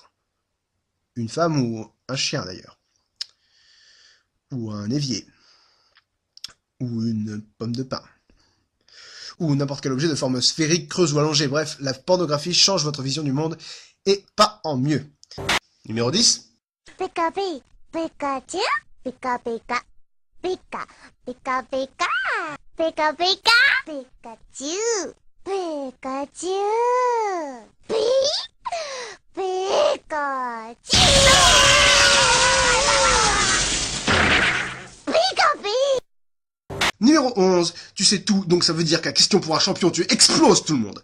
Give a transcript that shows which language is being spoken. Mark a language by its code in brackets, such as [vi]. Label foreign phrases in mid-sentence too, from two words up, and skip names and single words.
[fr] Une femme ou un chien d'ailleurs. Ou un évier. Ou une pomme de pin. Ou n'importe quel objet de forme sphérique, creuse ou allongée. Bref, la pornographie change votre vision du monde et pas en mieux. Numéro 10. Pika pi, Pikachu, Pika Pika, Pika, Pika Pika, Pika Pika, Pikachu. Pikachu! Pikachu! Numéro 11. Tu sais tout, donc ça veut dire qu'à question pour un champion, tu exploses tout le monde.